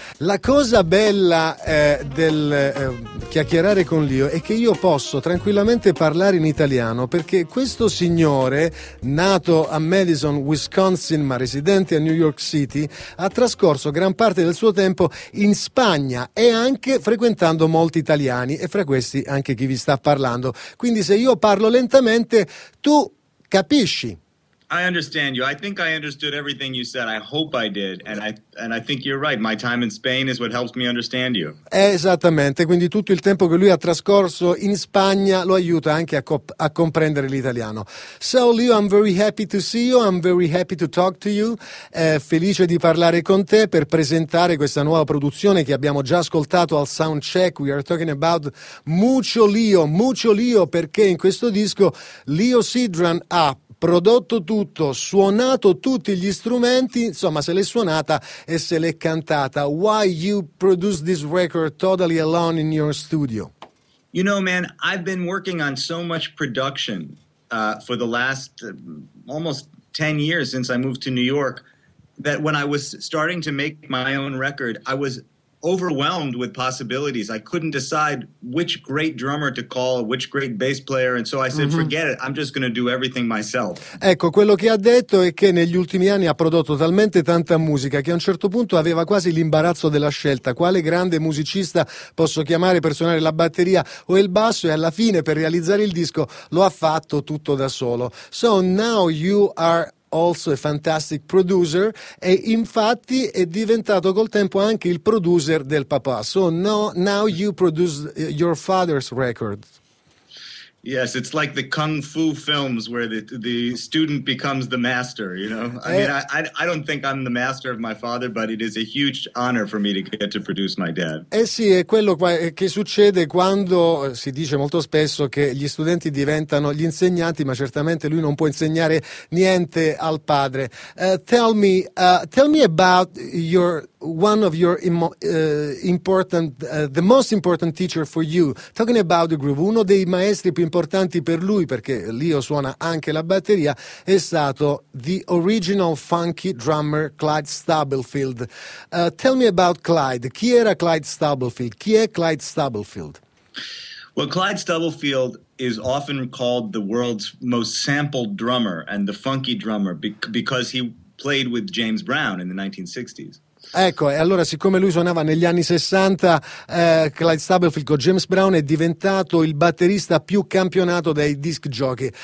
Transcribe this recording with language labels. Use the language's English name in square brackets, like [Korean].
[Italian] La cosa bella del chiacchierare con Leo è che io posso tranquillamente parlare in italiano, perché questo signore, nato a Madison, Wisconsin, ma residente a New York City, ha trascorso gran parte del suo tempo in Spagna e anche frequentando molti italiani, e fra questi anche chi vi sta parlando. Quindi se io parlo lentamente, tu capisci. [English] I understand you. I think I understood everything you said. I hope I did. And I think you're right. My time in Spain is what helps me understand you. [Italian] Esattamente. Quindi tutto il tempo che lui ha trascorso in Spagna lo aiuta anche a comprendere l'italiano. [English] So, Leo, I'm very happy to see you. I'm very happy to talk to you. [Italian] Felice di parlare con te per presentare questa nuova produzione che abbiamo già ascoltato al Soundcheck. [English] We are talking about Mucho Leo. [Italian] Mucho Leo, perché in questo disco Leo Sidran ha prodotto tutto, suonato tutti gli strumenti, insomma se l'è suonata e se l'è cantata. [English] Why you produce this record totally alone in your studio? You know, man, I've been working on so much production for the last almost 10 years since I moved to New York, that when I was starting to make my own record, I was overwhelmed with possibilities. I couldn't decide which great drummer to call, which great bass player, and so I said, forget it, I'm just going to do everything myself. [Italian] Ecco, quello che ha detto è che negli ultimi anni ha prodotto talmente tanta musica che a un certo punto aveva quasi l'imbarazzo della scelta. Quale grande musicista posso chiamare per suonare la batteria o il basso? E alla fine, per realizzare il disco, lo ha fatto tutto da solo. [English] So now you are also a fantastic producer, [Italian] e infatti è diventato col tempo anche il producer del papà. [English] So now you produce your father's records. Yes, it's like the kung fu films where the student becomes the master, you know? I don't think I'm the master of my father, but it is a huge honor for me to get to produce my dad. [Italian] Eh sì, è quello che succede quando si dice molto spesso che gli studenti diventano gli insegnanti, ma certamente lui non può insegnare niente al padre. [English] Tell me about your one of your important the most important teacher for you. Talking about the groove, [Italian] uno dei maestri più importanti per lui, perché Leo suona anche la batteria, è stato [English] the original funky drummer [Italian] Clyde Stubblefield. [English] Tell me about Clyde. [Italian] Chi era Clyde Stubblefield? Chi è Clyde Stubblefield? [English] Well, Clyde Stubblefield is often called the world's most sampled drummer and the funky drummer because he played with James Brown in the 1960s. [Italian] Ecco, e allora siccome lui suonava negli anni 60, Clyde Stubblefield con James Brown è diventato il batterista più campionato dai disc jockey.